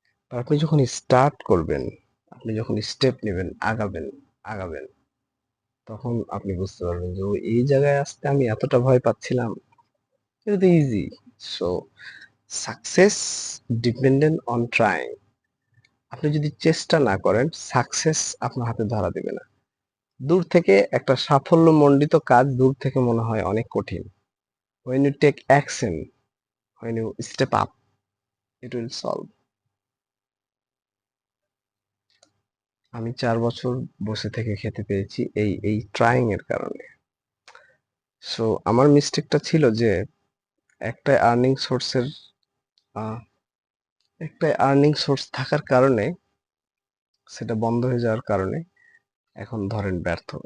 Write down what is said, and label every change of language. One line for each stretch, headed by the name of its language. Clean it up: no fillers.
Bangla: আর আপনি যখন স্টার্ট করবেন, আপনি যখন স্টেপ নেবেন, আগাবেন আগাবেন, তখন আপনি বুঝতে পারবেন যে ও এই জায়গায় আসতে আমি এতটা ভয় পাচ্ছিলাম। এটা তো easy.
English: So success dependent on trying.
Bangla: আপনি যদি চেষ্টা না করেন, সাকসেস আপনার হাতে ধরা দেবে না। দূর থেকে একটা সাফল্যমণ্ডিত কাজ দূর থেকে মনে হয় অনেক কঠিন।
English: when you take action, when you step up, it will solve.
Bangla: আমি 4 বছর বসে থেকে খেতে পেয়েছি এই ট্রাইং এর কারণে। সো আমার মিস্টেকটা ছিল যে একটা আর্নিং সোর্সের একটা আর্নিং সোর্স থাকার কারণে সেটা বন্ধ হয়ে যাওয়ার কারণে এখন ধরেন ব্যর্থ।